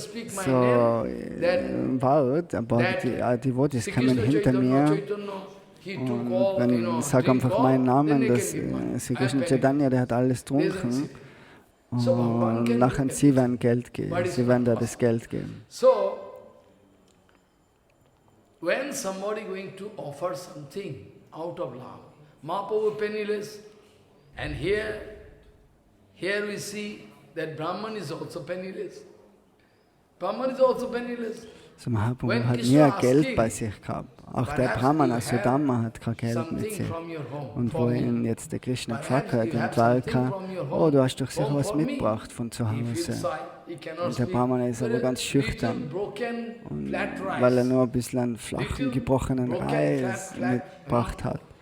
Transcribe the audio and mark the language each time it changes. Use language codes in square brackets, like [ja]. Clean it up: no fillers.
[de] So, bald, aber die Devotees kamen hinter mir und wenn, sag einfach meinen Namen, dass Sri Krishna Chaitanya, der hat alles getrunken und nachher sie werden Geld geben, sie werden da das Geld geben. [en] So, when somebody going to offer something out of love, Mahaprabhu penniless, and here we see that Brahman is also penniless. Brahman is also penniless. [de] So Mahaprabhu hat nie Geld bei sich gehabt. Auch der Brahmana Sudama hat kein Geld mit sich. Und wo ihn jetzt der Krishna gefragt hat in Dwarka, oh, du hast doch sicher was mitgebracht von zu Hause. Und der Brahmana ist aber ganz schüchtern. Und weil er nur ein bisschen flachen, gebrochenen Reis mitgebracht hat.